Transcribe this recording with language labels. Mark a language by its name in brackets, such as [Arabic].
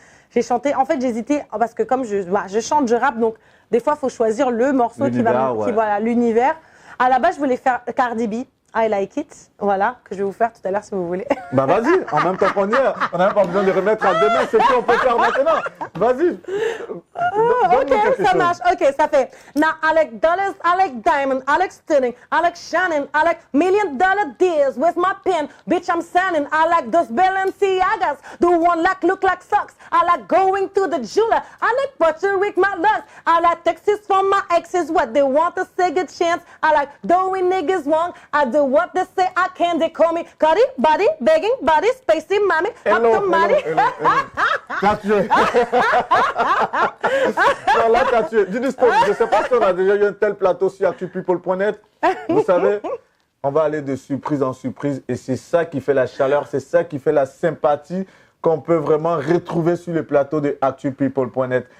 [French] J'ai chanté, en fait, j'hésitais parce que comme je chante, je rappe, donc des fois, il faut choisir le morceau qui va, voilà, l'univers. À la base, je voulais faire Cardi B. I like it, voilà, que je vais vous faire tout à l'heure si vous voulez. Bah vas-y, en même temps qu'on y est, on n'a même pas besoin de remettre à demain, c'est ce qu'on peut faire maintenant. Vas-y. Ok, ça marche, ok, ça fait. [English] Now I like dollars, I like diamond, I like stunning, I like shining, I like $1 million deals with my pen, bitch I'm signing. I like those Balenciagas, the one like look like socks. I like going to the jeweler, I like Puerto Rico, my love. I like texts from my exes, what they want a second chance. I like doing niggas wrong, I do what they say I can, they call me Cuddy, body, begging, body, spacey, mommy, up the money. [French] T'as tué. Non, là, t'as tué. Dis-nous, je ne sais pas si on a déjà eu un tel plateau sur ActuPeople.net. Vous savez, on va aller de surprise en surprise et c'est ça qui fait la chaleur, c'est ça qui fait la sympathie qu'on peut vraiment retrouver sur le plateau de actupeople.net.